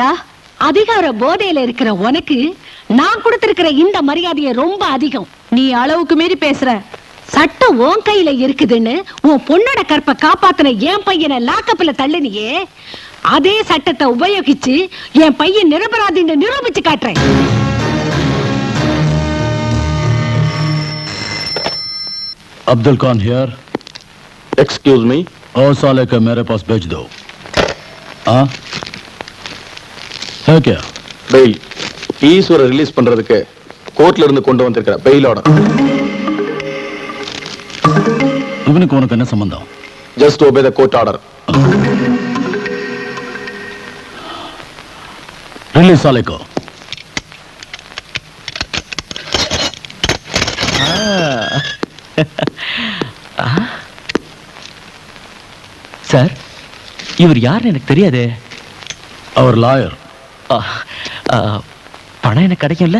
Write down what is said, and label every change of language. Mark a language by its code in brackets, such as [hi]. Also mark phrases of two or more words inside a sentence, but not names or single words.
[ta] அதிகார போதையில இருக்கிற உனக்கு நான் கொடுத்திருக்கிற இந்த மரியாதையை ரொம்ப அதிகம். நீ அளவுக்கு மீறி பேசுற. சட்டம் உன் கையில இருக்குதுன்னு உன் பொண்ணோட கற்பை காப்பாத்தின என் பையனை லாக்கப்ல தள்ளுனியே, அதே சட்டத்தை உபயோகிச்சு என் பையன் நிரபராதின்னு நிரூபிச்சு காட்டுறேன். [en] Abdul Khan here. excuse me. [hi] और साले का मेरे पास भेज दो. हाँ है क्या? [ta] பெயில் ஈஸ்வர ரிலீஸ் பண்றதுக்கு கோர்ட்ல இருந்து கொண்டு வந்திருக்கிற [en] bail order. [ta] இவனுக்கு உனக்கு என்ன சம்பந்தம்? [en] ஜஸ்ட் obey the court order. [hi] रिलीज साले को. [ta] சார் இவர் யாருன்னு எனக்கு தெரியாது. அவர் லாயர். பணம் எனக்கு கிடைக்கும்ல?